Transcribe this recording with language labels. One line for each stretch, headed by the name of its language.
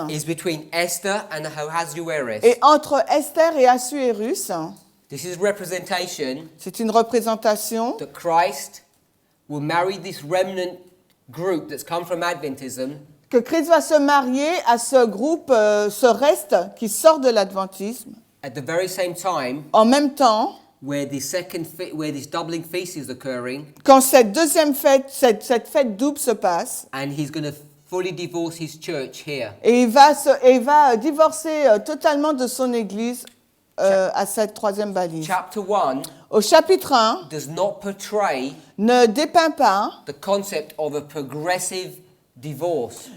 English: is between Esther and Ahasuerus.
French: est entre Esther et Assuérus.
English: This is representation
French: C'est une représentation
English: that Christ will marry this remnant group that's come from Adventism
French: que Christ va se marier à ce groupe, ce reste qui sort de l'adventisme,
English: at the very same time
French: en même temps,
English: where where this doubling feast is occurring,
French: quand cette deuxième fête, cette fête double se passe,
English: and he's going to fully divorce his church here.
French: et il va divorcer totalement de son église à cette troisième balise.
English: Chapter 1
French: Au chapitre 1,
English: does not portray
French: ne dépeint pas
English: the concept of a progressive divorce.